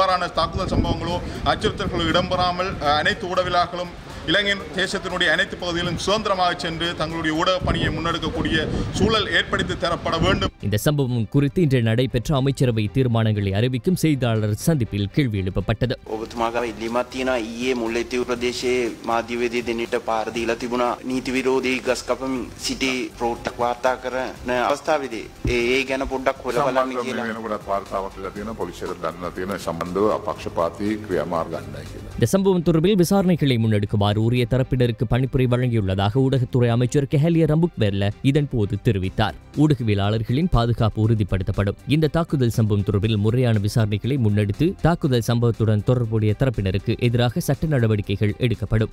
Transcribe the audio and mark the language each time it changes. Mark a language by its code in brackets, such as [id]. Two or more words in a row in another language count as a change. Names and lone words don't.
[ta] இனி இவ்வாறான தாக்குதல் சம்பவங்களோ அச்சுறுத்தல்களோ இடம்பெறாமல் அனைத்து ஊடகவியலாளர்களும் இலங்கையின் தேசத்தினுடைய அனைத்து பகுதிகளிலும் சுதந்திரமாக சென்று தங்களுடைய ஊடக பணியை முன்னெடுக்கக்கூடிய சூழல் ஏற்படுத்தி தரப்பட வேண்டும். இந்த சம்பவம் குறித்து இன்று நடைபெற்ற அமைச்சரவை தீர்மானங்களை அறிவிக்கும் செய்தியாளர் சந்திப்பில் கேள்வி எழுப்பப்பட்டது. [si] ඔබතුමාගේ ඉල්ලීමක් තියෙනවා ඊයේ මුල්ලේතිව් ප්‍රදේශයේ මාධ්‍යවේදී දෙන්නට පාර දීලා තිබුණා නීති විරෝධී ගස් කපමින් සිටි ප්‍රවෘත්තියක් වාර්තා කරන අවස්ථාවේදී ඒ ගැන පොඩ්ඩක් හොයලා බලන්න කියලා වෙනකොටත් වාර්තාවක් කරලා තියෙනවා පොලිසියට දන්වලා තියෙන සම්බන්ධව අපක්ෂපාතී ක්‍රියාමාර්ග ගන්නයි කියලා. [ta] இந்த சம்பவம் தொடர்பில் விசாரணைகளை முன்னெடுக்குமாறு உரிய தரப்பினருக்கு பணிப்புரை வழங்கியுள்ளதாக ஊடகத்துறை அமைச்சர் கெஹலிய ரம்புக்வெர்ல இதன்போது தெரிவித்தார். ஊடகவியலாளர்களின் பாதுகாப்பு உறுதிப்படுத்தப்படும். இந்த தாக்குதல் சம்பவம் தொடர்பில் முறையான விசாரணைகளை முன்னெடுத்து தாக்குதல் சம்பவத்துடன் தொடர்புடைய தரப்பினருக்கு எதிராக சட்ட நடவடிக்கைகள் எடுக்கப்படும்.